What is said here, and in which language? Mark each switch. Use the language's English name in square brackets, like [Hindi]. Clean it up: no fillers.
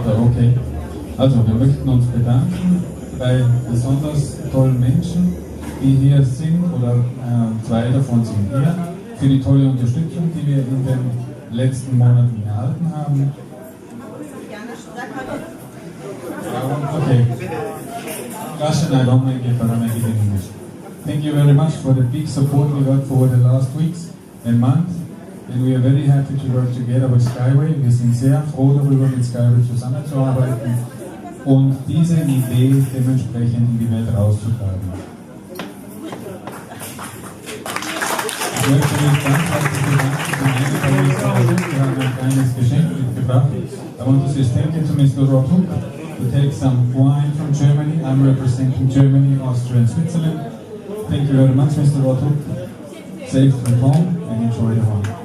[German] Okay. Also, wir möchten uns bedanken bei besonders tollen Menschen, die hier sind, oder zwei davon sind hier, für die tolle Unterstützung, die wir in den letzten Monaten erhalten haben. [English] Okay. Russian, I don't make it, but I make it in English. Thank you very much for the big support we got for the last weeks and months. And we are very happy to work together with SkyWay. [German] Wir sind sehr froh darüber, mit SkyWay zusammenzuarbeiten und diese Idee dementsprechend in die Welt rauszutragen. Ich möchte mich ganz herzlich bedanken. Wir haben ein kleines Geschenk mitgebracht. [English] I want to say thank you to Mr. Rothuk to take some wine from Germany. I'm representing Germany, Austria and Switzerland. Thank you very much, Mr. Rothuk. Safe from home and enjoy the wine.